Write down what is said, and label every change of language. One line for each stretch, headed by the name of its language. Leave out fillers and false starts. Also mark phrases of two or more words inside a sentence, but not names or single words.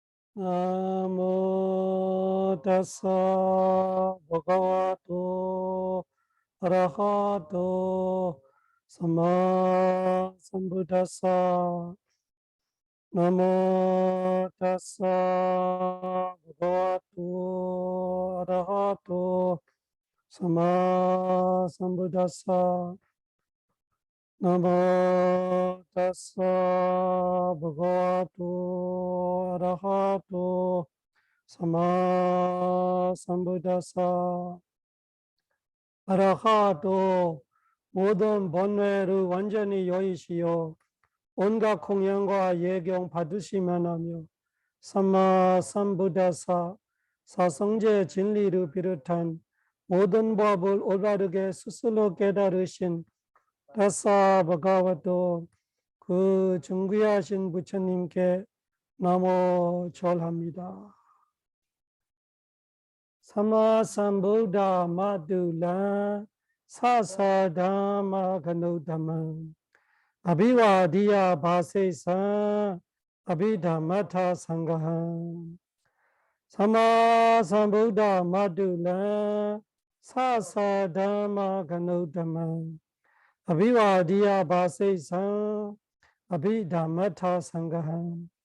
Pali: 나모 다사 버가와토 아라하토 사마 삼부다사 나모 다사 버가와토 아라하토 사마 삼부다사 나모 다사 버가와토 아라하토 사마 삼부다사
Korean: 아라하토 모든 번뇌를 완전히 여의시오 온갖 공양과 예경 받으시면 하며
Pali: 삼마 삼부다사
Korean: 사성제 진리를 비롯한 모든 법을 올바르게 스스로 깨달으신
Pali: 다사 바가와도
Korean: 그 존귀하신 부처님께 나모 절합니다.
Pali: 삼마 삼부다 마둘라 사사다마 가노다만 아비와디야 바세사 아비다마타 상가한 삼마 삼부다 마둘라 사사다마 가노다만 아비와디야 바세사 아비다마타 상가한